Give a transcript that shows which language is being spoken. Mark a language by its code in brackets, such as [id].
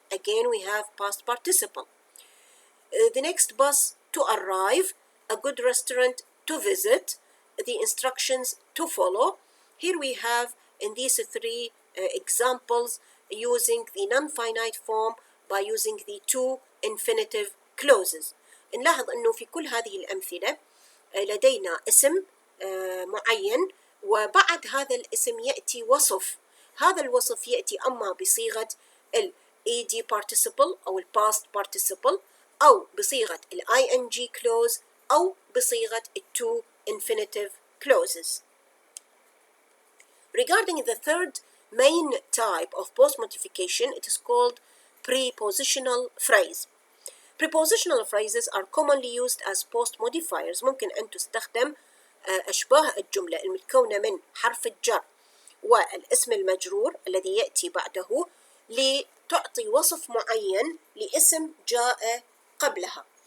[en] Again we have past participle. The next bus to arrive. A good restaurant to visit. The instructions to follow. Here we have in these three examples using the non-finite form by using the two infinitive clauses. [ar] نلاحظ أنه في كل هذه الأمثلة لدينا اسم معين وبعد هذا الاسم يأتي وصف. هذا الوصف يأتي أما بصيغة ال ed participle أو ال past participle أو بصيغة ال ing clause أو بصيغة ال two infinitive clauses. [en] Regarding the third main type of post-modification, it is called prepositional phrase. Prepositional phrases are commonly used as post modifiers. [ar] ممكن أن تستخدم أشباه الجملة المتكونة من حرف الجر والاسم المجرور الذي يأتي بعده لتعطي وصف معين لاسم جاء قبلها.